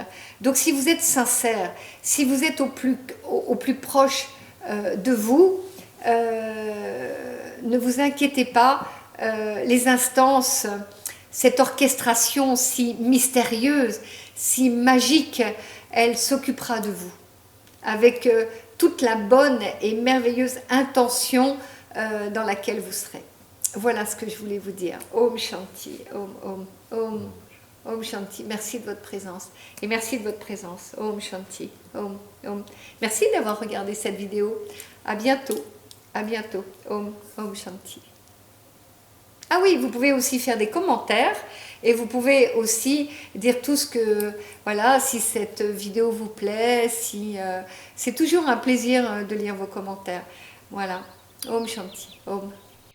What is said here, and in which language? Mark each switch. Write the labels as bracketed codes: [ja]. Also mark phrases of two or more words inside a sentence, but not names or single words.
[fr] Donc si vous êtes sincère, si vous êtes au plus proche de vous, ne vous inquiétez pas, les instances, cette orchestration si mystérieuse, si magique, elle s'occupera de vous avec toute la bonne et merveilleuse intention dans laquelle vous serez. Voilà ce que je voulais vous dire. [sa] Om Shanti, Om Shanti. [fr] Merci de votre présence. Et merci de votre présence. [sa] Om Shanti. Om. [fr] Merci d'avoir regardé cette vidéo. À bientôt. À bientôt. [sa] Om Shanti. [fr] Ah oui, vous pouvez aussi faire des commentaires et vous pouvez aussi dire tout ce que, voilà, si cette vidéo vous plaît, c'est toujours un plaisir de lire vos commentaires. Voilà. [sa] Om Shanti. Om.